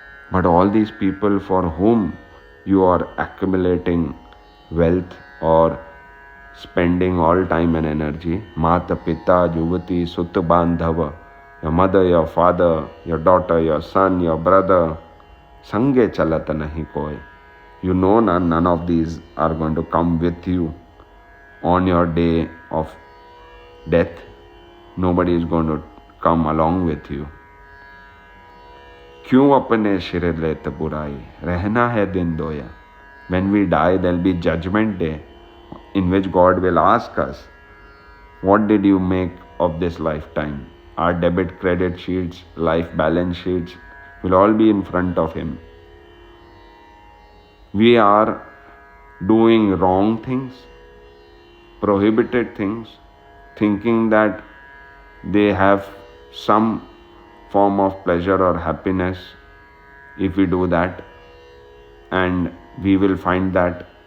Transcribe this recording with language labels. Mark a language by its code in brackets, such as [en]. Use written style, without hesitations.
[en] But all these people for whom you are accumulating wealth or spending all time and energy, Mata, Pita, Yuvati, Sutta, Bandhava, your mother, your father, your daughter, your son, your brother, [hi] Sange Chalata Nahi Koi. [en] You know none of these are going to come with you on your day of death. Nobody is going to come along with you. [hi] क्यों अपने सिर लेत बुराई, रहना है दिन दोया. [en] When we die, there will be judgment day in which God will ask us, what did you make of this lifetime? Our debit, credit sheets, life balance sheets will all be in front of Him. We are doing wrong things, prohibited things, thinking that they have some form of pleasure or happiness if we do that, and we will find that.